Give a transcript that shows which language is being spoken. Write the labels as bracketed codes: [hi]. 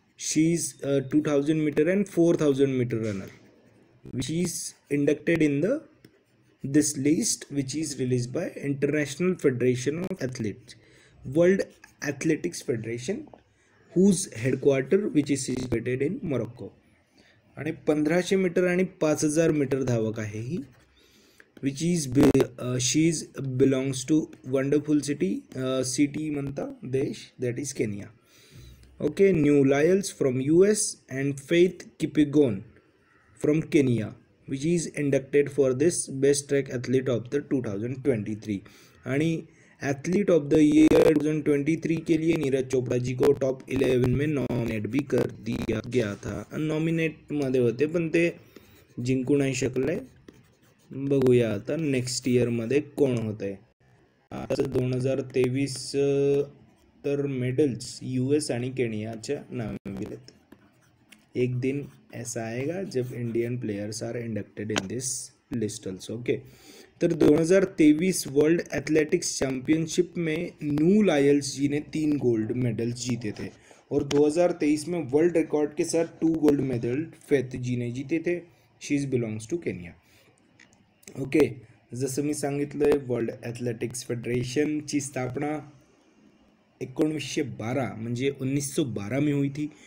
[en] She is 2000 metre and 4000 metre runner which is inducted in this list which is released by International Federation of Athletes, World Athletics Federation, whose headquarter which is situated in Morocco. [mr] आणि 1500 metre आणि 5000 metre धावक आहे ही [en] Which is she is belongs to wonderful city म्हणता देश, that is Kenya. Okay, Noah Lyles from US and Faith Kipyegon from Kenya, which is inducted for this best track athlete of the 2023. [hi] आणि athlete of the year 2023 के लिए नीरज चोपड़ा जी को top 11 में nominate भी कर दिया गया था. [mr] Nominate मध्ये होते पण ते जिंकू नाही शकले. बघूया आता नेक्स्ट इयरमध्ये कोण होत आहे. आता 2023 तर मेडल्स US आणि केनियाच्या नावे गेलेत. [hi] एक दिन ऐसा आएगा जब [en] Indian players are inducted in this list also. [hi] Okay, तर 2023 वर्ल्ड एथलेटिक्स चैंपियनशिप में न्यू लायल्स जी ने 3 गोल्ड मेडल्स जीते थे और 2023 में वर्ल्ड रिकॉर्ड के साथ 2 गोल्ड मेडल फेथ जी ने जीते थे. [en] She is belongs to Kenya. [mr] Okay, जसं मी सांगितलंय वर्ल्ड एथलेटिक्स फेडरेशनची स्थापना 1912 म्हणजे 1912 [hi] में हुई थी.